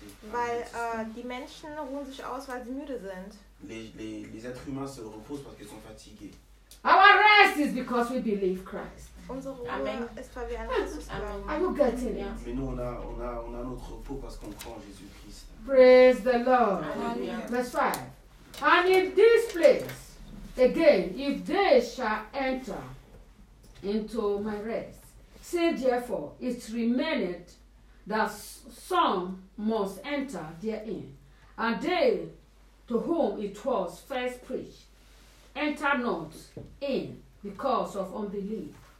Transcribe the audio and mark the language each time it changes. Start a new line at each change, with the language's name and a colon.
German: Weil die Menschen ruhen sich aus, weil sie müde sind.
French: Les êtres humains se reposent parce qu'ils sont fatigués.
English: Our rest is because we believe Christ.
German: Unsere Ruhe ist, weil wir an Jesus glauben.
English: Are you getting it?
French: Mais nous, on a notre repos parce qu'on croit en Jésus Christ.
English: Praise the Lord. Amen. Verse 5. And in this place, again, if they shall enter into my rest. Say therefore, it remained that some must enter therein, and they to whom it was first preached enter not in because of unbelief.